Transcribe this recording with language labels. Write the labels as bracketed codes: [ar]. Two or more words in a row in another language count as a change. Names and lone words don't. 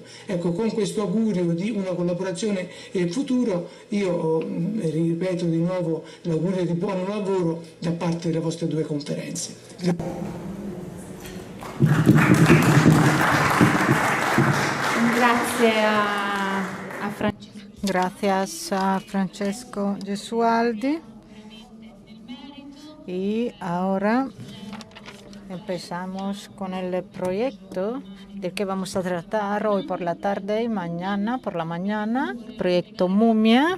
[it] Ecco, con questo augurio di una collaborazione futuro, io ripeto di nuovo l'augurio di buon lavoro da parte delle vostre due conferenze. Grazie a Francesco. [es] Gracias a Francesco Gesualdi. Y ahora empezamos con el proyecto del que vamos a tratar hoy por la tarde y mañana por la mañana, proyecto Mumia.